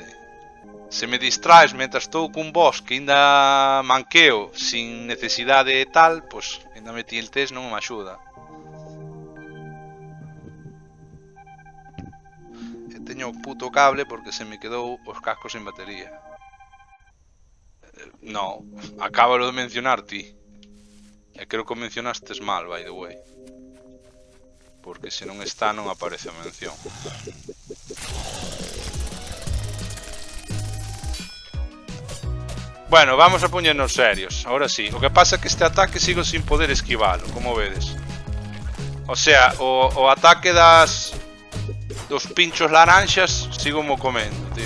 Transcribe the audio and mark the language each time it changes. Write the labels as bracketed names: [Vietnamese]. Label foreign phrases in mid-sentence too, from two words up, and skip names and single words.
[Galician] Se me distraes mentras estou cun boss que ainda manqueo sin necesidade de tal, pois ainda me tiltes non me axuda. E teño o puto cable porque se me quedou os cascos sin batería. No, acábalo de mencionar ti. E creo que o mencionastes mal, [English] by the way. [Galician] Porque se non está non aparece a mención. Bueno, vamos a poñernos serios. Ahora sí, o que pasa é que este ataque sigo sin poder esquivalo, como vedes. O sea, o ataque dos pinchos laranxas sigo mo comendo, tío.